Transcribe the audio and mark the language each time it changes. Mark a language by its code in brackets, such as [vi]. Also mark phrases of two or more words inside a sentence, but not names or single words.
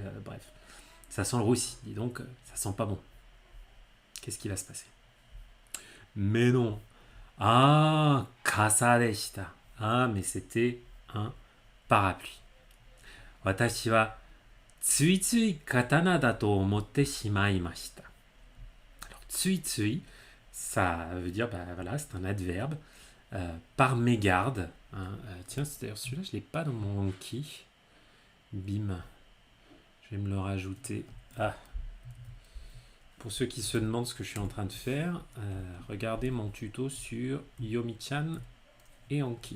[fr] Bref, ça sent le roussi. Dis donc, ça sent pas bon. Qu'est-ce qui va se passer? Mais non. Ah, [ja] 傘でした. [fr] Ah, mais c'était un parapluie. [ja] 私はついつい刀だと思ってしまいました. [fr] Alors, [ja] ついつい, [fr] ça veut dire, voilà, c'est un adverbe. Par mégarde. Tiens, c'est d'ailleurs celui-là, je ne l'ai pas dans mon Anki. Bim. Je vais me le rajouter. Pour ceux qui se demandent ce que je suis en train de faire, regardez mon tuto sur Yomi-chan et Anki.